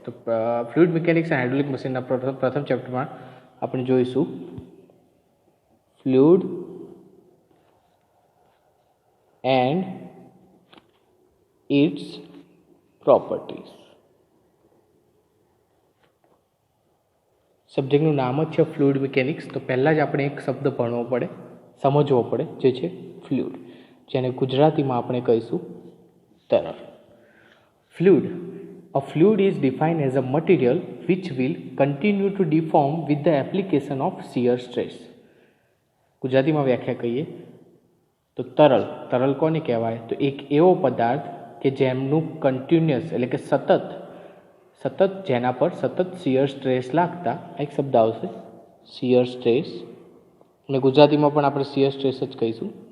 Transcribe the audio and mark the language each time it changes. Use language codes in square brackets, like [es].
[gu] તો fluid mechanics and hydraulic મશીનના પ્રથમ ચેપ્ટરમાં આપણે જોઈશું [en] Fluid and its properties. [gu] સબ્જેક્ટનું નામ જ છે ફ્લુઇડ મિકેનિક્સ. તો પહેલાં જ આપણે એક શબ્દ ભણવો પડે, સમજવો પડે, જે છે ફ્લુઇડ, જેને ગુજરાતીમાં આપણે કહીશું તરલ. Fluid. [en] A fluid is defined as a material which will continue to deform with the application of shear stress. [gu] ગુજરાતીમાં વ્યાખ્યા કહીએ તો તરલ. તરલ કોને કહેવાય? તો એક એવો પદાર્થ કે જેમનું કન્ટિન્યુઅસ એટલે કે સતત જેના પર સતત શિયર સ્ટ્રેસ લાગતા, એક શબ્દ આવશે શિયર સ્ટ્રેસ, અને ગુજરાતીમાં પણ આપણે શિયર સ્ટ્રેસ જ કહીશું.